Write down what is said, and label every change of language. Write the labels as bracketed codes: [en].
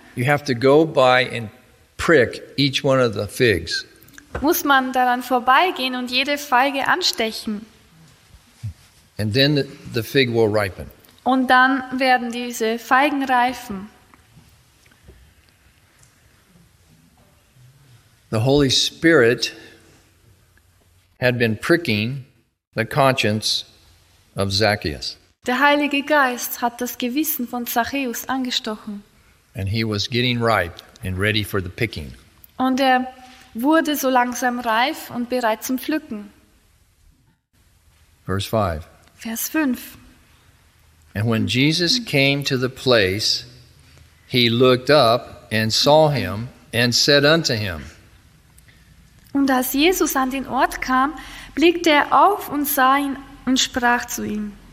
[en] you have to go by and prick each one of the figs. [de] Muss man daran vorbeigehen und jede Feige anstechen. [en] And then the fig will ripen. [de] Und dann werden diese Feigen reifen. [en] The Holy Spirit had been pricking the conscience of Zacchaeus. [de] Der Heilige Geist hat das Gewissen von Zachäus angestochen. [en] And he was getting ripe and ready for the picking. [de] Und er wurde so langsam reif und bereit zum Pflücken. [en] Verse 5. [de] Vers 5. [en] And when Jesus came to the place, he looked up and saw him and said unto him, [de] und als Jesus an den Ort kam, blickte er auf und sah ihn und sprach zu ihm.